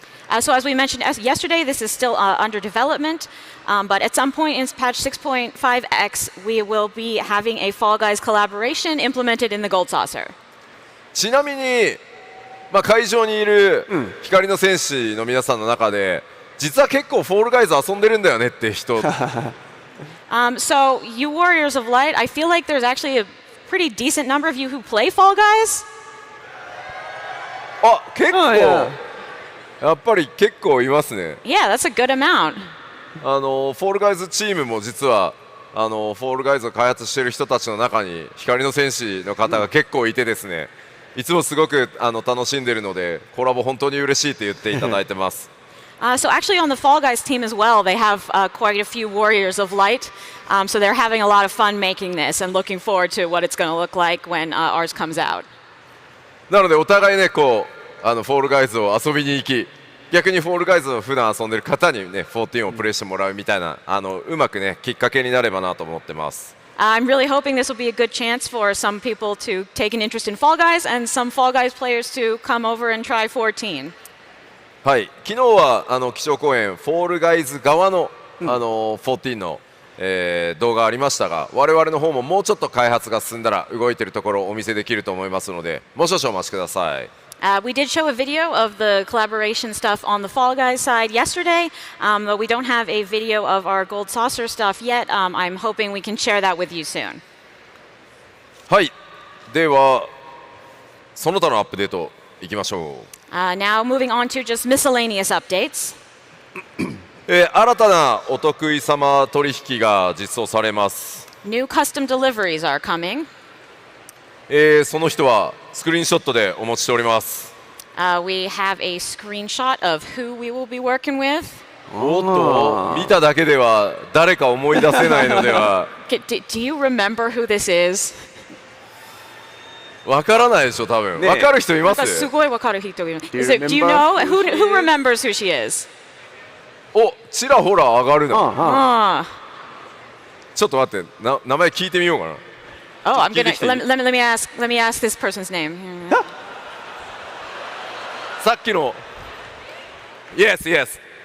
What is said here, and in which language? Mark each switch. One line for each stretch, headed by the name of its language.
English: So as we mentioned yesterday, this is still under development, but at some point in patch 6.5x, we will be having a Fall Guys collaboration implemented in the Gold Saucer.
Japanese: ちなみに、会場にいる光の戦士の皆さんの中で実は結構FallGuys遊んでるんだよねって人
English: So you Warriors of Light, I feel like there's actually a pretty decent number of you who play Fall Guys.
Japanese: あ、結構、やっぱり結構いますね。
English: Yeah, that's a good amount.
Japanese: FallGuys チームも実はFallGuys を開発している人たちの中に光の戦士の方が結構いてですね、いつもすごく楽しんでいるのでコラボ本当に嬉しいと言っていただいてます。
English: So actually on the Fall Guys team as well, they have quite a few Warriors of Light. So they're having a lot of fun making this and looking forward to what it's going to look like when ours comes out.
Japanese: なのでお互いねこうFallGuys を遊びに行き、逆にFallGuys を普段遊んでる方にね14をプレイしてもらうみたいなうまくねきっかけになればなと思ってます。
English: I'm really hoping this will be a good chance for some people to take an interest in Fall Guys and some Fall Guys players to come over and try 14.
Japanese: はい、昨日は基調講演FallGuys 側の14の、動画ありましたが、我々の方ももうちょっと開発が進んだら動いているところをお見せできると思いますので、もう少々お待ちください。
English: We did show a video of the collaboration stuff on the Fall Guys side yesterday, but we don't have a video of our Gold Saucer stuff yet. I'm hoping we can share that with you soon.
Japanese: はい、ではその他のアップデートいきましょう。
English: Now moving on to just miscellaneous updates.
Japanese: 新たなお得意様取引が実装されます。
English: New custom deliveries are coming.
Japanese: その人はスクリーンショットでお持ちしております。
English: We have a screenshot of who we will be working with.
Japanese: おっと、見ただけでは誰か思い出せないのでは。
English: Do you remember who this is?
Japanese: わからないでしょ多分。わかる人います？すごいわかる人いる。
English: Do you know who remembers who she is?
Japanese: お、ちらほら上がるな。ちょっと待って、名前聞いてみようかな。
English: Oh, I'm gonna let me ask this person's name.
Japanese: さっきの
English: Yes, yes.